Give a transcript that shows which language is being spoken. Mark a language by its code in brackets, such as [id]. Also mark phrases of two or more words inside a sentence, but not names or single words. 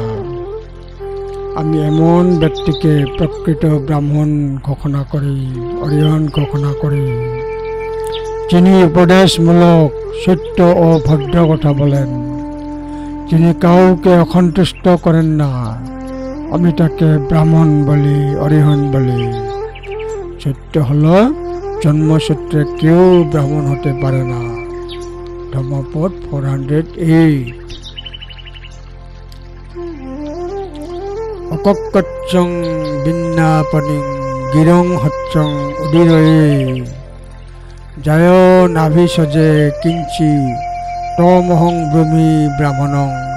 [bn] আমি এমন ব্যক্তিকে প্রকৃত ব্রাহ্মণ ঘোষণা করি, অরিহন ঘোষণা করি, যিনি উপদেশমূলক সত্য ও ভদ্র কথা বলেন, যিনি কাউকে অসন্তুষ্ট করেন না। আমি তাকে ব্রাহ্মণ বলি, অরিহন বলি। সত্য হলো জন্মসূত্রে কেউ ব্রাহ্মণ হতে পারে না। ধম্মপদ 408। [pi] অকক্কচ্চং বিন্নাপনিং গিরং হচ্চং উদিরয়ে জয় নাভিসজে কিঞ্চি তমহং ব্রহ্মী ব্রাহ্মণং।